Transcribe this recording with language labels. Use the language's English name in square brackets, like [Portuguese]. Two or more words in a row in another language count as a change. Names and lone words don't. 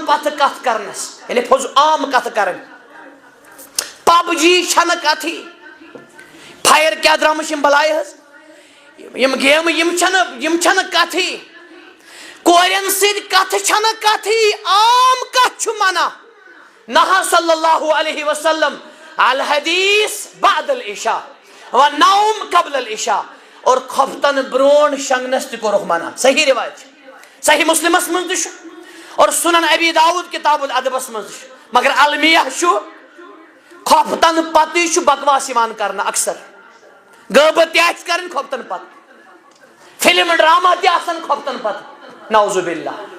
[Kashmiri] پتہٕ کتھ کرنس یعنی عام کتھ کرٕنۍ پب جی چھنہٕ کتھٕے فایر کیاہ درامٕژ یِم بلایہِ حظ یِم گیمہٕ یِم چھنہٕ کتھٕے کورٮ۪ن سۭتۍ کتھٕ چھنہٕ کتھٕے عام کتھ چھُ منع نہا [Arabic] صلی اللہ علیہ وسلم الحدیث بعد العشاء [Kashmiri] ونوم [Arabic] قبل العشاء [Kashmiri] اور کھۄفتن برونٛٹھ شنگنس تہِ کوٚرُکھ منع صحیح روایت چھِ صحیح مسلمس منٛز تہِ چھُ اور سنن ابی داؤد کتاب الادبس منٛز تہِ چھُ مگر المیہ چھُ کھۄفتن پتہٕ چھُ بکواس یِوان کرنہٕ اکثر غٲبت تہِ آسہِ کرٕنۍ کھۄفتن پتہٕ فلم ڈرامہ تہِ آسن کھۄفتن پتہٕ [Arabic] نعوذ باللہ